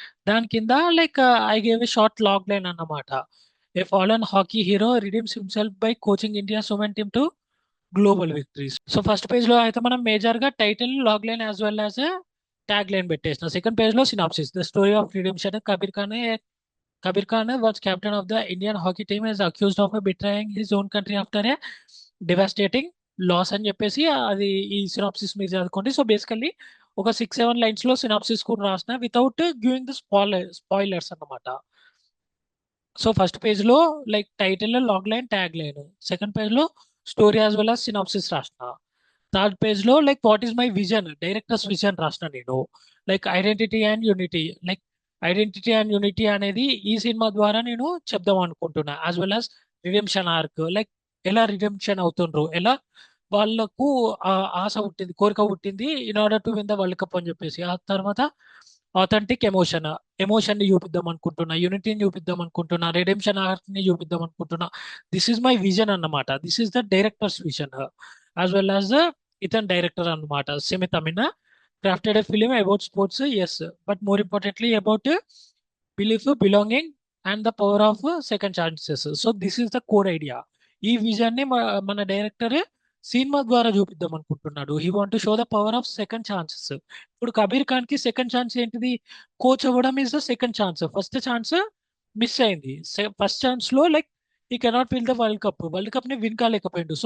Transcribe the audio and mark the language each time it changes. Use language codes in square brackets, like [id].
[te] దాని కింద [en] Like I gave a short log line అన్నమాట. A fallen hockey hero redeems himself by coaching India women team to global victories. [te] So first page లో అయితే మనం major గా title, log line as well as tag line పెట్టేసిన. [en] Second page లో synopsis, the story of redemption. Kabir Khan was captain of the Indian hockey team, is accused of betraying his own country after a devastating loss [te] అని చెప్పేసి అది ఈ synopsis మీరు చదువుకోండి. So basically ఒక 6-7 lines లో synopsis కూడా రాసిన వితౌట్ గివింగ్ ద స్పాయిలర్స్ అన్నమాట. సో ఫస్ట్ పేజ్ లో like title, log line, tag line. Second page లో story as well as synopsis రాసిన. [en] third page లో like what is my vision, director's vision [te] రాసిన నేను. Like identity and unity, like identity and unity అనేది ఈ cinema ద్వారా నేను చెప్దాం అనుకుంటున్నా. As well as redemption arc, like ఎలా రిడెంప్షన్ అవుతుండ్రు, ఎలా వాళ్ళకు ఆశ పుట్టింది, కోరిక పుట్టింది [en] in order to win the world cup [te] అని చెప్పేసి. ఆ తర్వాత ఆథెంటిక్ ఎమోషన్ ని చూపిద్దాం అనుకుంటున్నా, యూనిటీని చూపిద్దాం అనుకుంటున్నా, రిడెంప్షన్ ఆర్క్ ని చూపిద్దాం అనుకుంటున్నా. [en] This is my vision అన్నమాట. This is the director's vision as well as ఇతన్ director అన్నమాట. Shimit Amin crafted a film about sports, yes, but more importantly about belief, belonging, and the power of second chances. So this is the core idea. [te] ఈ vision ని మన director cinema ద్వారా చూపిద్దాం అనుకుంటున్నాడు. [en] He want to show the power of second chances. [te] ఇప్పుడు కబీర్ ఖాన్ కి second chance ఏంటిది? Coach అవ్వడం [en] Is the second chance. [te] First chance miss అయింది. ఫస్ట్ ఛాన్స్ లో లైక్ ఈ cannot win the world cup ని విన్ కాలేకపోయిండు.